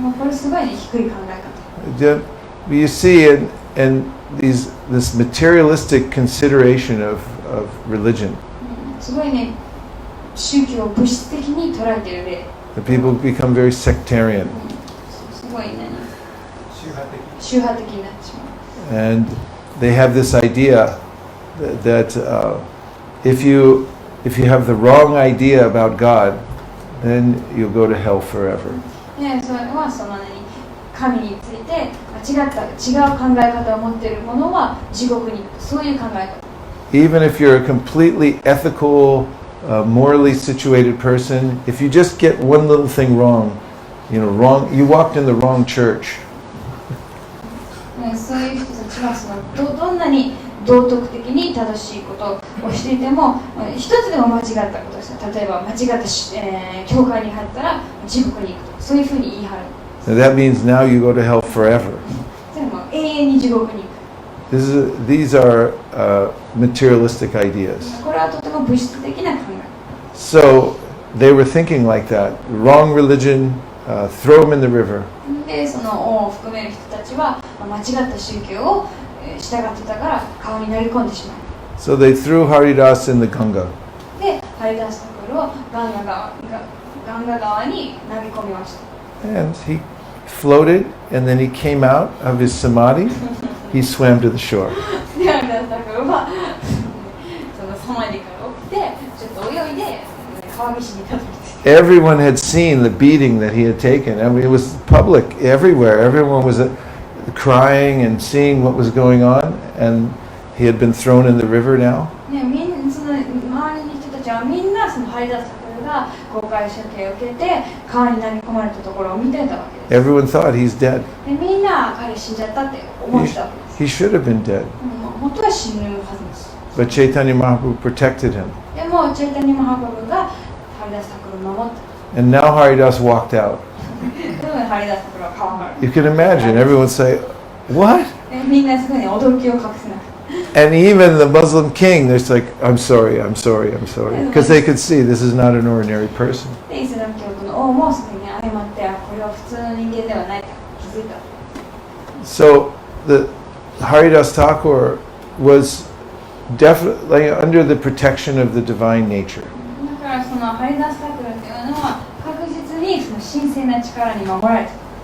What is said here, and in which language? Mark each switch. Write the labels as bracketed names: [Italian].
[Japanese] これすごい、ね、低い考え方。 [English] You see in this materialistic consideration of religion. [Japanese] すごいね、宗教を物質的に捉えている例。 [English] The people become very sectarian. [Japanese] すごいね、宗派的になってしまう。 [English] And they have this idea that if you have the wrong idea about God, then you'll go to hell forever. [Japanese] ね、それはその神について違う考え方を持っているものは地獄に行く。そういう考え方。 [English] Even if you're a completely ethical, morally situated person, if you just get one little thing wrong, you walked in the wrong church. [Japanese] そういう人たちはどんなに道徳的に正しいことをしていても、一つでも間違ったことをした。例えば間違った教会に入ったら地獄に行くと。そういうふうに言い張る。 [English] That means now you go to hell forever. [Japanese] でも永遠に地獄に行く。 [English] These are materialistic ideas. [Japanese] これはとても物質的な考え。 [English] So they were thinking like that. Wrong religion, throw them in the river. [Japanese] で、その王を含める人たちは間違った宗教を従ってたから川に投げ込んでしまう。 [English] So they threw Haridasa in the Ganga. [Japanese] で、ハリダースタクルをガンガ川に投げ込みました。 [English] And he floated, and then he came out of his samadhi. He swam to the shore. [Japanese] で、ハリダースタクルはそのサマディから起きて、ちょっと泳いで川岸にたどり着いた。 [English] Everyone had seen the beating that he had taken. I mean, it was public everywhere. Everyone was crying and seeing what was going on, and he had been thrown in the river now. [Japanese] ね、みんなその周りの人たちはみんなそのハリダースタクルが公開処刑を受けて川に投げ込まれたところを見てたわけです。 [English] Everyone thought he's dead. [Japanese] で、みんな彼死んじゃったって思ってたわけです。 [English] He should have been dead. [Japanese] 本当は死ぬはずです。 [English] But Chaitanya Mahaprabhu protected him. [Japanese] でもチャイタニマハプラブがハリダースタクルを守った。 [English] And now Haridasa walked out. [Japanese] でもハリダースタクルは川から。 [English] You can imagine everyone say, "What?" [Japanese] みんなすごい驚きを隠せなくて。 [English] And even the Muslim king, they're just like, I'm sorry. Because they could see this is not an ordinary person. [Japanese] で、イスラム教徒の王もすぐに謝って、これは普通の人間ではないと気づいた。 [English] So the Haridasa Thakur was definitely under the protection of the divine nature. [Japanese] だからそのハリダースタクルっていうのは確実にその神聖な力に守られている。